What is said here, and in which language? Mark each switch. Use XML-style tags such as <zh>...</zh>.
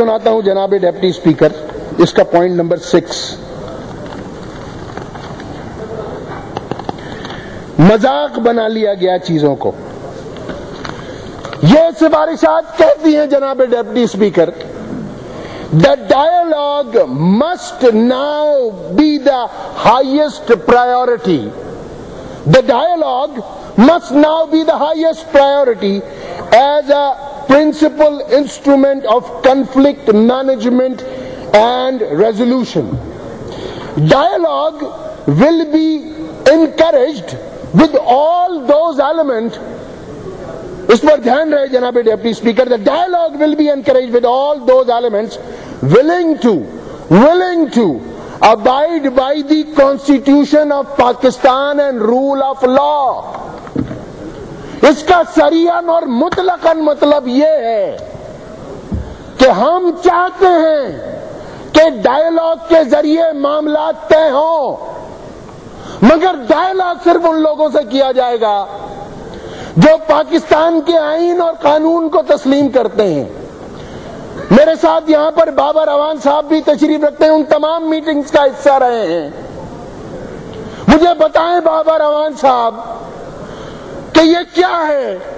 <ur>ہوں جناب deputy speaker اس کا پوائنٹ نمبر 6۔ مذاق بنا لیا گیا چیزوں کو۔ یہ سفارشات کہتی ہیں جناب deputy speaker, The dialogue must now be the highest priority.</ur> <en>The dialogue must now be the highest priority as a principal instrument of conflict management and resolution. Dialogue will be encouraged with all those elements. اس پر دھیان رہے جناب deputy speaker, the dialogue will be encouraged with all those elements willing to abide by the Constitution of Pakistan and rule of law.</en> <ur>اس کا صریحاً اور مطلقاً مطلب یہ ہے کہ ہم چاہتے ہیں کہ ڈائیلاگ کے ذریعے معاملات طے ہوں، مگر ڈائیلاگ صرف ان لوگوں سے کیا جائے گا جو پاکستان کے آئین اور قانون کو تسلیم کرتے ہیں۔ میرے ساتھ یہاں پر بابر اعوان صاحب بھی تشریف رکھتے ہیں، ان تمام میٹنگز کا حصہ رہے ہیں۔ مجھے بتائیں بابر اعوان صاحب کہ یہ کیا ہے؟</ur>